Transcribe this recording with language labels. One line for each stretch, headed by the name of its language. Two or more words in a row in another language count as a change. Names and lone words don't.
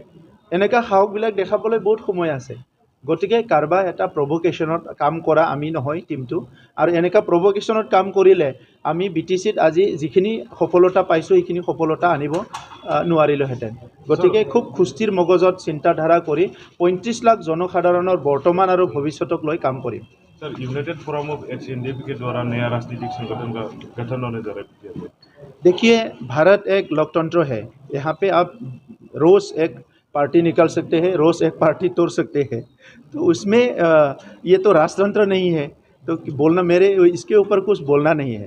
Assamese: এনেকুৱা সাহসবিলাক দেখাবলৈ বহুত সময় আছে। গতিকে কাৰোবাৰ এটা প্ৰভোকেশ্যনত কাম কৰা আমি নহয় টিমটো, আৰু এনেকুৱা প্ৰভোকেশ্যনত কাম কৰিলে আমি BTCত আজি যিখিনি সফলতা পাইছোঁ সেইখিনি সফলতা আনিব নোৱাৰিলোহেঁতেন। গতিকে খুব সুস্থিৰ মগজত চিন্তাধাৰা কৰি 35 লাখ জনসাধাৰণৰ বৰ্তমান আৰু ভৱিষ্যতক লৈ কাম কৰিম।
Hindi: सर, यूनाइटेड फोरम ऑफ एक्स NDP के द्वारा नया राजनीतिक संगठन का गठन होने जा रहा है। देखिए, भारत एक लोकतंत्र है। यहाँ पे आप रोज़ एक पार्टी निकाल सकते हैं, रोज़ एक पार्टी तोड़ सकते हैं। तो उसमें ये तो राजतंत्र नहीं है, तो बोलना मेरे इसके ऊपर कुछ बोलना नहीं है।